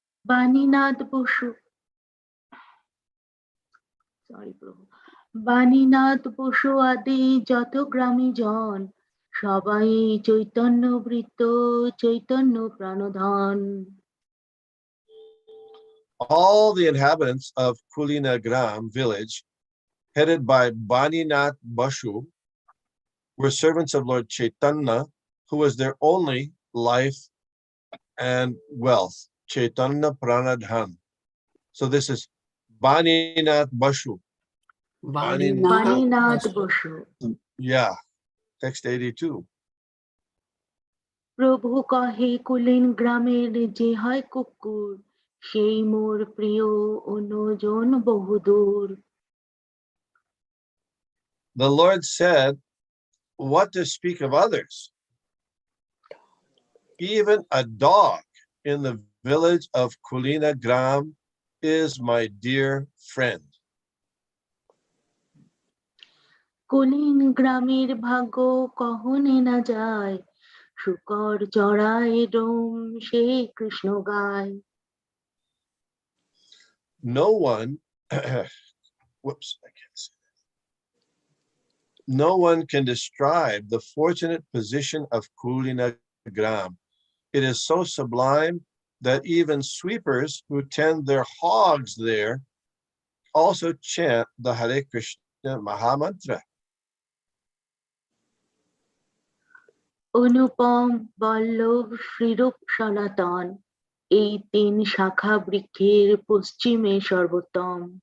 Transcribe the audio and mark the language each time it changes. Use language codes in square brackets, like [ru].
[bn] Baninath Basu, sorry প্রভু, বাণীনাথ বসু আদি যত গ্রামী জন সবাই চৈতন্য বৃত্ত, Chaitanya প্রাণধন। [en] All the inhabitants of Kulinagram village, headed by Baninath Bashu, were servants of Lord Chaitanya, who was their only life and wealth. Chaitanya Pranadhan. So this is Baninath Bashu. [bn] Baninath Basu. [en] Yeah, text 82. [bn] প্রভু কহে cooling গ্রামের যে হয় কুকুর, সেই মোর প্রিয় অন্যজন বহুদূর। [en] The Lord said, what to speak of others? Even a dog in the village of Kulina Gram is my dear friend. [bn] Cooling গ্রামের ভাগ্য কহনে না যায়, শুকর চড়ায় ডোম সে কৃষ্ণ গায়। [en] No one, whoops, I can't say that. No one can describe the fortunate position of Kulina Gram. It is so sublime that even sweepers who tend their hogs there also chant the Hare Krishna Mahamantra. [bn] অনুপম বল্লভ শ্রীরূপ সনাতন, এই তিন শাখা বৃক্ষের পশ্চিমে সর্বোত্তম।